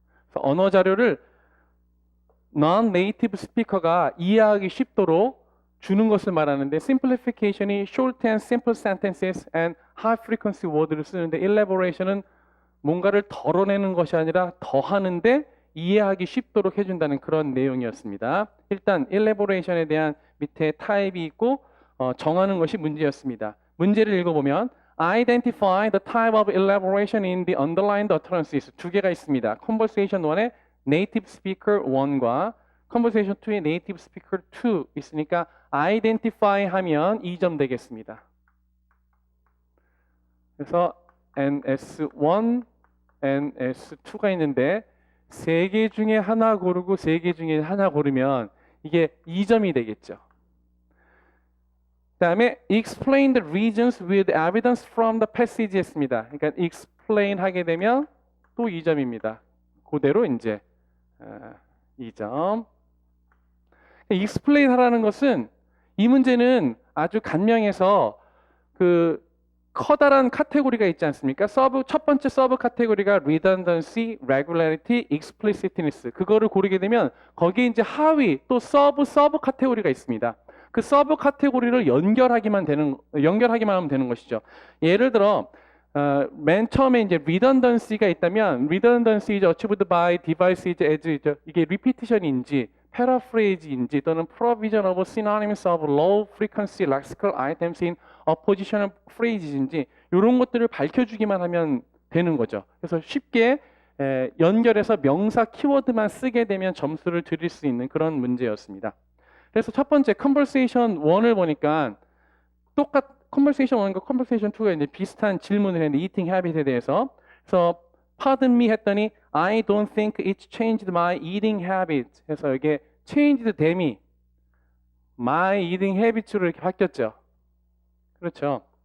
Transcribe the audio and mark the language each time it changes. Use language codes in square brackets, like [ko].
[ko] 그래서 언어 자료를 non-native 스피커가 이해하기 쉽도록 주는 것을 말하는데 simplification이 [en] short and simple sentences and high frequency word [ko] 를 쓰는데 elaboration은 뭔가를 덜어내는 것이 아니라 더하는데 이해하기 쉽도록 해준다는 그런 내용이었습니다. 일단 elaboration에 대한 밑에 타입이 있고 정하는 것이 문제였습니다. 문제를 읽어보면 [en] identify the type of elaboration in the underlined utterances [ko] 두 개가 있습니다. conversation 1에 native speaker 1과 conversation 2에 native speaker 2 있으니까 identify 하면 2점 되겠습니다. 그래서 NS1, NS2가 있는데 3개 중에 하나 고르고 3개 중에 하나 고르면 이게 2점이 되겠죠. 그 다음에 [en] explain the reasons with evidence from the passage [ko] 했습니다. 그러니까 explain 하게 되면 또 2점입니다. 그대로 이제 2점. explain 하라는 것은 이 문제는 아주 간명해서 그 커다란 카테고리가 있지 않습니까? 첫 번째 서브 카테고리가 redundancy, regularity, explicitness. 그거를 고르게 되면 거기에 이제 하위 또 서브 카테고리가 있습니다. 그 서브 카테고리를 연결하기만 하면 되는 것이죠. 예를 들어 맨 처음에 이제 redundancy가 있다면 [en] redundancy is achieved by devices as [ko] 이게 repetition인지 paraphrase인지 또는 [en] provision of synonyms of low frequency lexical items in oppositional phrases [ko] 인지 이런 것들을 밝혀주기만 하면 되는 거죠. 그래서 쉽게 연결해서 명사 키워드만 쓰게 되면 점수를 드릴 수 있는 그런 문제였습니다. 그래서 첫 번째 conversation 1을 보니까 conversation 1과 conversation 2가 이제 비슷한 질문을 했는데 eating habit에 대해서 그래서 [en] pardon me [ko] 했더니 [en] I don't think it's changed my eating habit [ko] 해서 이게 changed 됨이 my eating habits로 이렇게 바뀌었죠. 그렇죠.